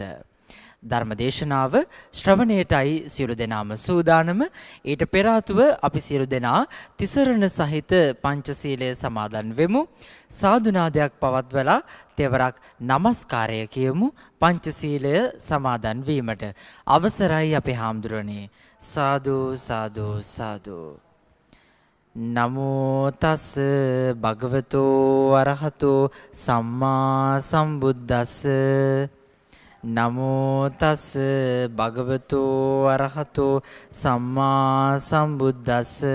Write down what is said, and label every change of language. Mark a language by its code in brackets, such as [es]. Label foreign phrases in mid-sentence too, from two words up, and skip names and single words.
[si] ධර්ම දේශනාව ශ්‍රවණයටයි සියලු දෙනාම සූදානම. ඊට පෙර ආතුව අපි සියලු දෙනා තිසරණ සහිත පංචශීලය සමාදන් වෙමු. සාදුනාදයක් පවත්වලා තෙවරක් නමස්කාරය කියමු. පංචශීලය සමාදන් වීමට අවසරයි අපේ හාමුදුරනේ. සාදු සාදු සාදු. [pi] නමෝ තස් භගවතෝ අරහතෝ සම්මා සම්බුද්දස්ස. නමෝ තස් භගවතෝ අරහතෝ සම්මා සම්බුද්දස්ස.